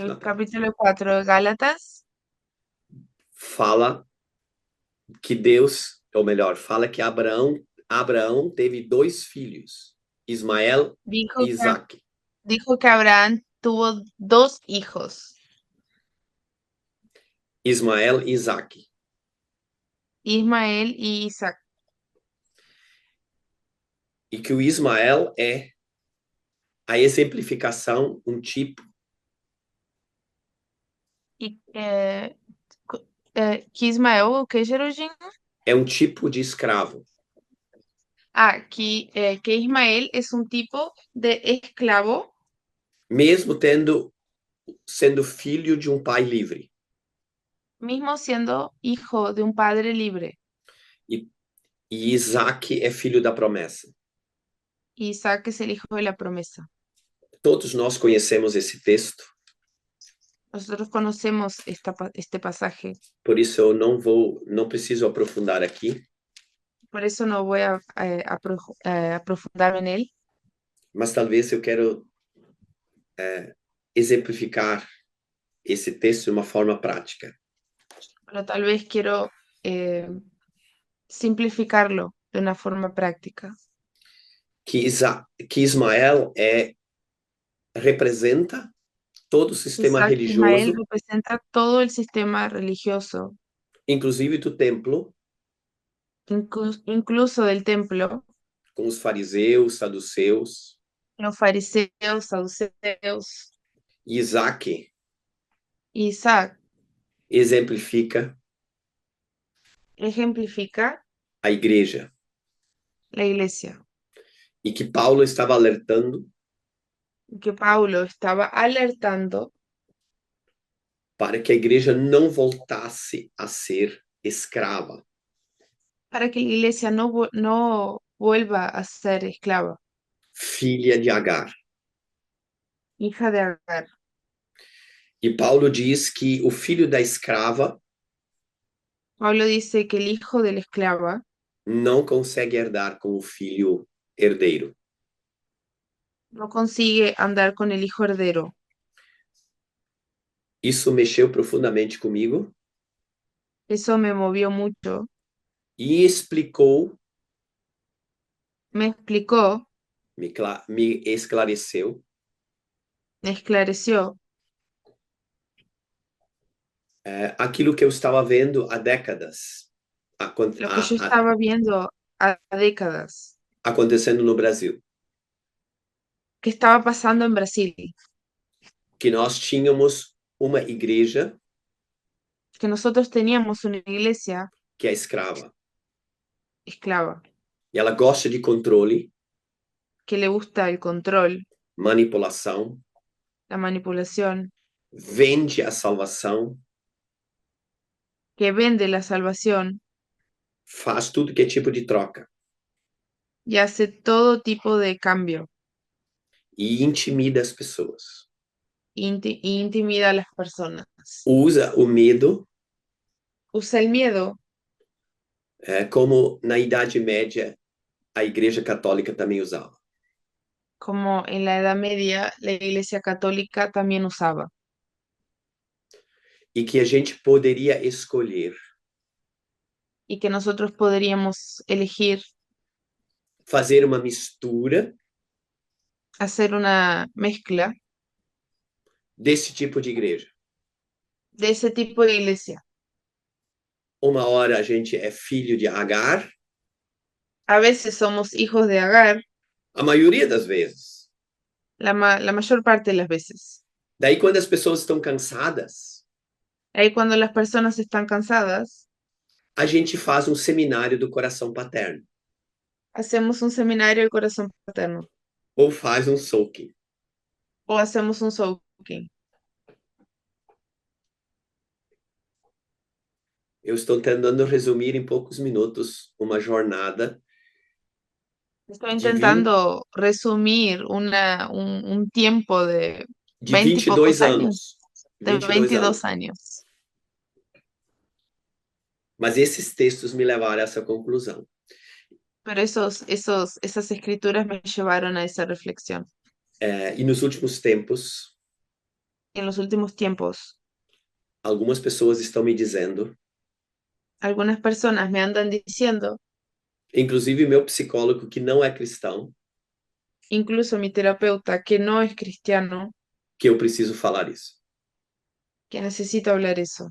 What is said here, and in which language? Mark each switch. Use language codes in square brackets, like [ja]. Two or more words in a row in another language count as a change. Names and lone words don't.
[es] El [pt] Natália, capítulo 4 de Gálatas fala que Deus, ou melhor, fala que Abraão teve dois filhos, Ismael [es] dijo [pt] e que, Isaac. [es] dijo que Abraham tuvo 2 hijos, [pt] Ismael e Isaac. [es] Ismael y Isaac. [pt] E que o Ismael é a exemplificação, um tipo [es] Y que Ismael, ¿o qué, Geraldine? [pt] é um tipo de escravo, [es] Ah, que Ismael es un tipo de esclavo, [pt] mesmo sendo filho de um pai livre. [es] mismo siendo hijo de un padre libre. [pt] E, e Isaac é filho da promessa. [es] Isaac es el hijo de la promesa. [pt] Todos nós conhecemos esse texto, [es] Nosotros conocemos este pasaje, [pt] por isso eu não preciso aprofundar aqui, [es] por eso no voy a profundarme en él, [pt] mas talvez eu quero exemplificar esse texto de uma forma prática. [es] pero tal vez quiero eh, simplificarlo de una forma práctica. [pt] Que Ismael representa todo o sistema [es] Ismael religioso, representa todo el sistema religioso, [pt] inclusive do templo, [es] incluso del templo, [pt] com os fariseus, saduceus. [es] los fariseos, saduceos. [pt] Isaac [es] Isaac [pt] exemplifica [es] ejemplifica [pt] a igreja. [es] la iglesia, [pt] E que Paulo estava alertando [es] que Paulo estaba alertando [pt] para que a igreja não voltasse a ser escrava, [es] para que la iglesia no vuelva a ser esclava, [pt] filha de Agar. [es] hija de Agar. [pt] E Paulo diz que o filho da escrava [es] Pablo dice que el hijo de la esclava [pt] não consegue herdar com o filho herdeiro. [es] no consigue andar con el hijo heredero. [pt] Isso mexeu profundamente comigo [es] Eso me movió mucho, [pt] e explicou, [es] me explicó, [pt] me esclareceu [es] me esclareció [pt] aquilo que eu estava vendo há décadas [es] lo que yo estaba viendo a décadas, [pt] acontecendo no Brasil. [es] que estaba pasando en Brasil, [pt] Que nós tínhamos uma igreja [es] que nosotros teníamos una iglesia [pt] que é escrava. [es] esclava, [pt] E ela gosta de controle, [es] que le gusta el control, [pt] manipulação, [es] la manipulación, [pt] vende a salvação, [es] que vende la salvación [pt] faz tudo que é tipo de troca [es] y hace todo tipo de cambio [pt] e intimida as pessoas. [es] y intimida a las personas. [pt] Usa o medo [es] Usa el miedo, [pt] como na Idade Média a Igreja Católica também usava. [es] como en la Edad Media la Iglesia Católica también usaba, [pt] E que a gente poderia escolher [es] y que nosotros podríamos elegir [pt] fazer uma mistura [es] hacer una mezcla [pt] desse tipo de igreja. [es] de ese tipo de iglesia. [pt] Uma hora a gente é filho de Agar, [es] A veces somos hijos de Agar, [pt] a maioria das vezes. [es] la mayor parte de las veces. [pt] Daí, quando as pessoas estão cansadas, [es] Ahí cuando las personas están cansadas, [pt] a gente faz um seminário do coração paterno [es] hacemos un seminario del corazón paterno [pt] ou faz um soaking. [es] o hacemos un soaking. [pt] eu estou tentando resumir em poucos minutos uma jornada [es] Estoy de 20, intentando resumir un tiempo de de 20 y pocos 22 años, [pt] anos. de 22 22 anos. [es] años. [pt] Mas esses textos me levaram a essa conclusão. [es] Pero esas escrituras me llevaron a esa reflexión. [pt] E nos últimos tempos, [es] En los últimos tiempos, [pt] algumas pessoas estão me dizendo, [es] algunas personas me andan diciendo, [pt] inclusive meu psicólogo que não é cristão, [es] incluso mi terapeuta, que no es cristiano, [pt] que eu preciso falar isso. [es] que necesito hablar eso.